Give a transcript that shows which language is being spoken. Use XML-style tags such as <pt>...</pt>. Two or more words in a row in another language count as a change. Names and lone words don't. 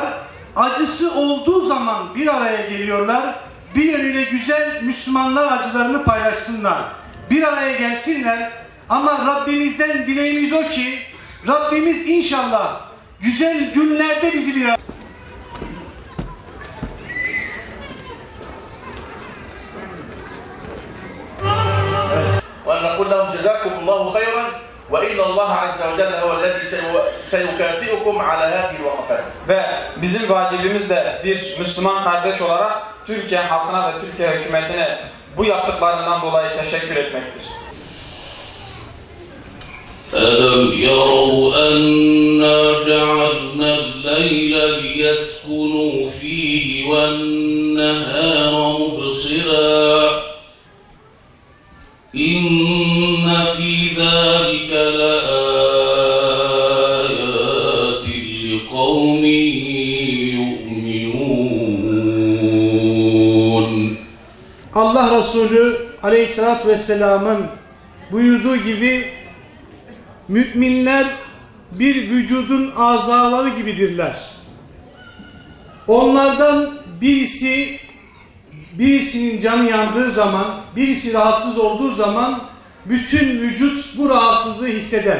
<tr>Acısı olduğu zaman bir araya geliyorlar. Bir yönüyle güzel Müslümanlar acılarını paylaşsınlar. Bir araya gelsinler. Ama Rabbimizden dileğimiz o ki Rabbimiz inşallah güzel günlerde bizi bir araya...</tr> <ar>وَنَقُلْ لَهُمْ جَزَاكُمُ اللّٰهُ خَيْرًا وَاِنَّ اللّٰهَ عَزَّ وَجَلَّ هُوَ الَّذِي سَيُكَافِئُكُمْ عَلَى هَذِهِ الْوَقَفَاتِ.</ar> <tr>Ve bizim vacibimiz de bir Müslüman kardeş olarak Türkiye halkına ve Türkiye hükümetine bu yaptıklarından dolayı teşekkür etmektir.</tr> <ar>أَلَمْ يَرَوْا أَنَّا جَعَلْنَا اللَّيْلَ لِيَسْكُنُوا فِيهِ وَالنَّهَارَ مُبْصِرًا إِنَّ فِي ذَلِكَ لَآيَاتٍ لِقَوْمٍ يُؤْمِنُونَ.</ar> <tr>Allah Resulü Aleyhisselatü Vesselam'ın buyurduğu gibi müminler bir vücudun azaları gibidirler. Onlardan birisinin canı yandığı zaman, birisi rahatsız olduğu zaman bütün vücut bu rahatsızlığı hisseder.</tr>